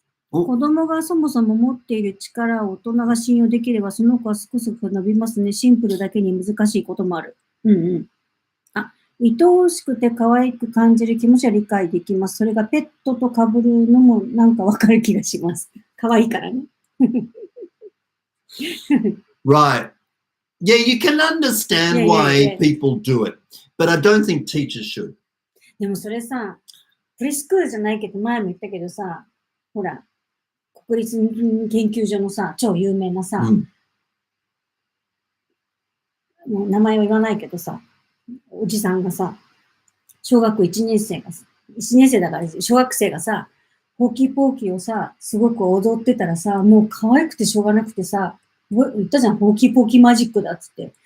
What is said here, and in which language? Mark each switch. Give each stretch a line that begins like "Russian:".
Japanese: 子供がそもそも持っている力を大人が信用できれば、その子はすくすく伸びますね。シンプルだけに難しいこともある。愛おしくて可愛く感じる気持ちは理解できます。それがペットと被るのもなんかわかる気がします。可愛いからね。
English: Right. Yeah, you can understand why people do it, but I don't think teachers should.
Japanese: でもそれさ、プレスクールじゃないけど、前も言ったけどさ、ほら、国立研究所のさ、超有名なさ、もう名前は言わないけどさ、おじさんがさ、小学校1年生だから小学生がさ、ホーキーポーキーをさ、すごく踊ってたらさ、もう可愛くてしょうがなくてさ、言ったじゃん、ホーキーポーキーマジックだっつって。